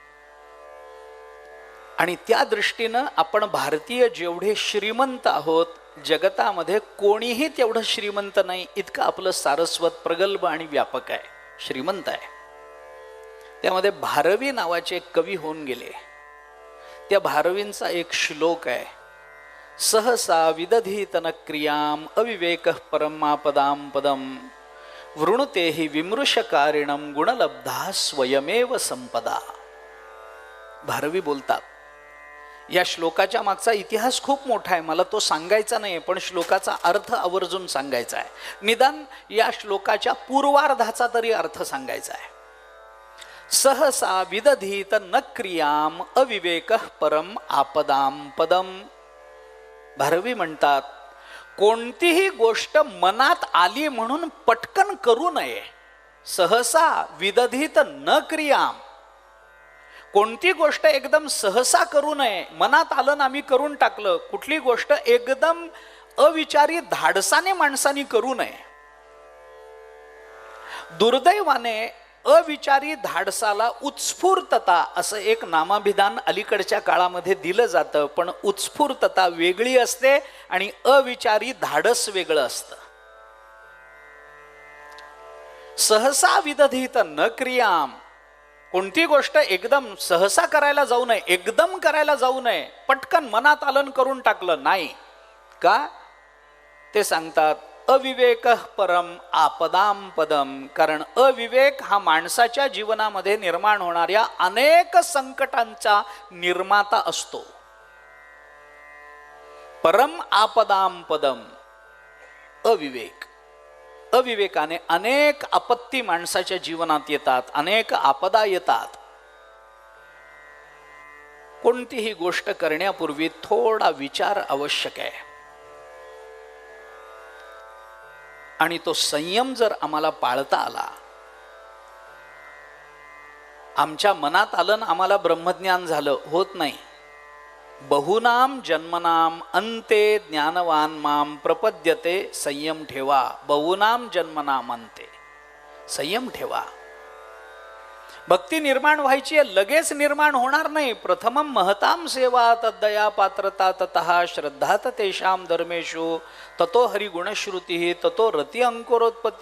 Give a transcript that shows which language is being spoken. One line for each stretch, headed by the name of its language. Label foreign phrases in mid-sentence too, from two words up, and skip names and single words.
Marathi: आणि त्या दृष्टीनं आपण भारतीय जेवढे श्रीमंत आहोत, जगतामध्ये कोणीही तेवढं श्रीमंत नाही इतकं आपलं सारस्वत प्रगल्भ आणि व्यापक आहे, श्रीमंत आहे. त्यामध्ये भारवी नावाचे एक कवी होऊन गेले. त्या भारवींचा एक श्लोक आहे,
Sanskrit: सहसा विदधीत न क्रियाम अविवेक परमापदाम पदम वृणुते हि विमृशकारिणम गुणलब्धा स्वयमेव संपदा.
Marathi: भारवी बोलतात. या श्लोकाच्या मागचा इतिहास खूप मोठा आहे, मला तो सांगायचा नाही, पण श्लोकाचा अर्थ आवर्जून सांगायचा आहे. निदान या श्लोकाच्या पूर्वार्धाचा तरी अर्थ सांगायचा आहे.
Sanskrit: सहसा विदधीत न क्रियाम अविवेक परम आपदाम पदम.
Marathi: भारवी म्हणतात, कोणतीही गोष्ट मनात आली म्हणून पटकन करू नये.
Sanskrit: सहसा विदधीत न क्रियाम.
Marathi: कोणती गोष्ट एकदम सहसा करू नये. मनात आलं ना, आम्ही करून टाकलं. कुठली गोष्ट एकदम अविचारी धाडसाने माणसाने करू नये. दुर्दैवाने अविचारी धाडसाला उत्स्फूर्तता असं एक नामाभिधान अलीकडच्या काळामध्ये दिलं जातं, पण उत्स्फूर्तता वेगळी असते आणि अविचारी धाडस वेगळं असतं.
Sanskrit: सहसा विदधीत न क्रियाम.
Marathi: कोणती गोष्ट एकदम सहसा करायला जाऊ नये, एकदम करायला जाऊ नये. पटकन मनात आलं करून टाकलं नाही का. ते सांगतात,
Sanskrit: अविवेक परम आपदाम पदम.
Marathi: कारण अविवेक हा माणसाच्या जीवनामध्ये निर्माण होणाऱ्या अनेक संकटांचा निर्माता असतो.
Sanskrit: परम आपदाम पदम.
Marathi: अविवेक. अविवेकाने अनेक आपत्ती माणसाच्या जीवनात येतात, अनेक आपदा येतात. कोणतीही गोष्ट करण्यापूर्वी थोडा विचार आवश्यक आहे. आणि तो संयम जर आम्हाला पाळता आला, आमच्या मनात आलं ना आम्हाला ब्रह्मज्ञान झालं, होत नाही.
Sanskrit: बहुनाम जन्मनाम अंते ज्ञानवान माम प्रपद्यते.
Marathi: संयम ठेवा.
Sanskrit: बहुनाम जन्मनाम अंते.
Marathi: संयम ठेवा. भक्ती निर्माण व्हायची आहे, लगेच निर्माण होणार नाही.
Sanskrit: प्रथमम महताम सेवा तद्दया पात्रता ततः श्रद्धा तेषाम धर्मेषु ततो हरिगुणश्रुती ततो रती अंकुरोत्पत्ती.